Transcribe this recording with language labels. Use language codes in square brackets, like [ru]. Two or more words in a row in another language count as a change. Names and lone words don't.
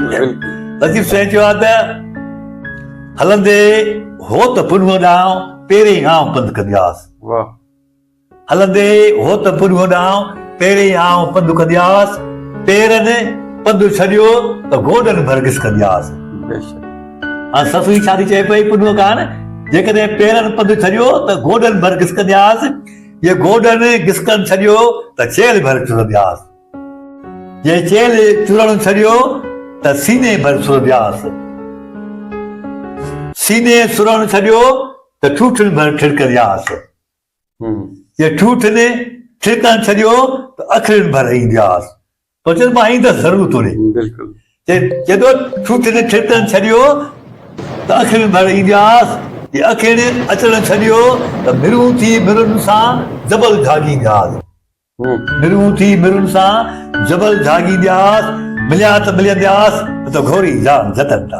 [sd] लतीफ़ साईं चयो आहे त हलंदे हो त पुनूअ ॾांहुं पहिरीं आऊं पंधु कंदियासि, हलंदे हो त पुनूअ ॾांहुं पहिरीं आऊं पंधु कंदियासि, पेरनि पंधु छॾियो त गोॾनि भर घिसकंदियासि। हाणे ससु जी शादी चए पई पुनूअ कान, जेकॾहिं पेरनि पंधु छॾियो त गोॾनि भर घिसकंदियासि, ये गोॾनि घिसकनि छॾियो त चेल भर चुरंदियासि, ये चेल चुरण छॾियो त सीने भर सुरंदियासि, सीने सुरण छॾियो त ठूठनि भर ठिड़कंदियासि, ये ठूठनि ठिड़कनि छॾियो त अखियुनि भर ईंदियासि। तो चल मां ईंदसि ज़रूरु तोड़े। बिल्कुलु जेॾो ठूठनि ठिड़कनि छॾियो त अखियुनि भर ईंदियासि, ये अखियुनि अचणु छॾियो त मिरूं थी मिरुनि सां जबल जाॻींदियासि, मिरूं थी मिरुनि सां जबल जाॻींदियासि, मिलिया त मिलंदियासि त घोरी जान जतन था।